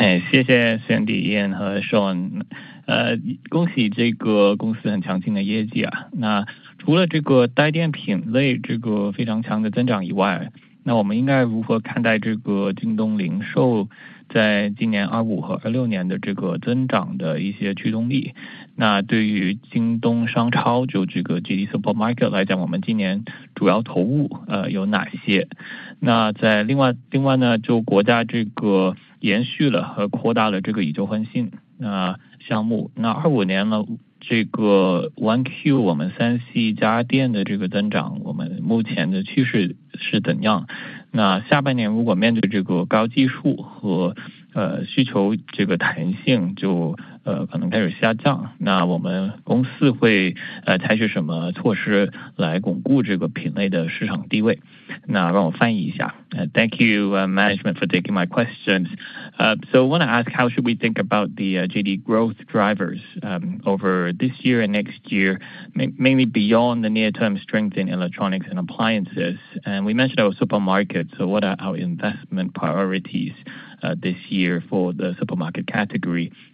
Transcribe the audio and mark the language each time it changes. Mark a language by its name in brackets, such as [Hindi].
[Chinese] 谢谢 Sandy、Ian 和 Sean。恭喜这个公司很强劲的业绩啊。那除了这个带电品类这个非常强的增长以外，那我们应该如何看待这个京东零售在今年25和26年的这个增长的一些驱动力？那对于京东商超就这个 JD Supermarket 来讲，我们今年主要投入有哪些？那在另外呢，就国家这个延续了和扩大了这个以旧换新项目。那25年呢，这个 1Q 我们3C 家电的这个增长，我们目前的趋势是怎样？那下半年如果面对这个高基数和需求这个弹性就可能开始下降，那我们公司会采取什么措施来巩固这个品类的市场地位？那让我翻译一下。 [English] Thank you, management, for taking my questions. So I want to ask, how should we think about the JD growth drivers over this year and next year, mainly beyond the near-term strength in electronics and appliances? And we mentioned our supermarket, so what are our investment priorities this year for the supermarket category?